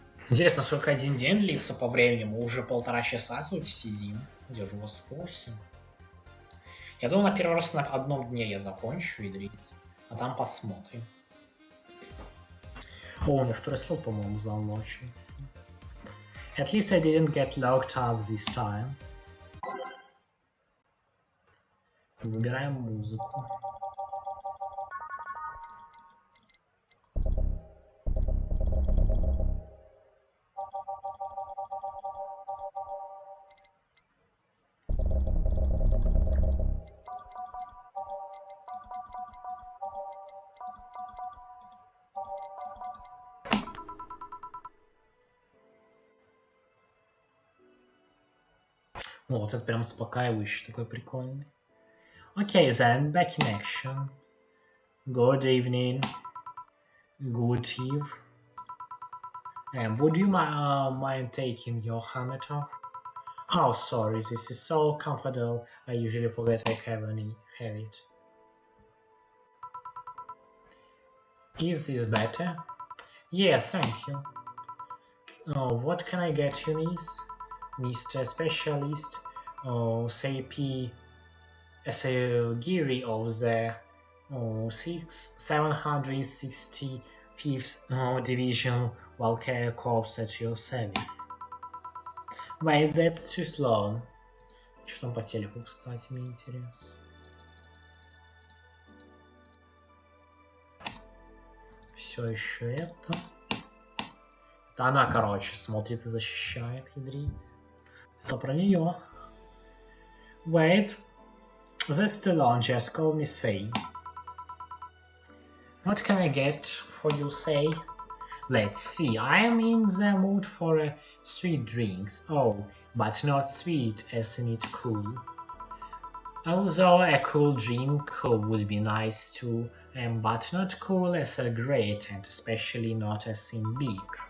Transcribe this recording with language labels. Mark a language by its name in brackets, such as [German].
[Russian] Интересно, сколько один день длится по времени? Мы уже 1,5 часа тут сидим. Держу вас в курсе. Я думаю, на первый раз на одном дне я закончу играть. А там посмотрим. О, у меня второй слот, по-моему, залочен. [English] At least I didn't get locked up this time. [Russian] Выбираем музыку. О, вот это прям успокаивающий, такой прикольный. [English] Okay, then, back in action. Good evening. Good eve. Would you mind taking your helmet off? Oh, sorry, this is so comfortable. I usually forget I have it. Is this better? Yeah, thank you. Oh, what can I get you, miss? Mr. Specialist, CP as a Geary of the 765th Division Valkyrie Corps at your service. Wait, that's too slow. [Russian] Что там по телеку, кстати, мне интересно. Все еще это. Это она, короче, смотрит и защищает, ядрить. Это про нее. [English] Wait, that's too long, just call me Say. What can I get for you, Say? Let's see, I am in the mood for sweet drinks. Oh, but not sweet as in it cool. Although a cool drink would be nice too, but not cool as a great, and especially not as in big.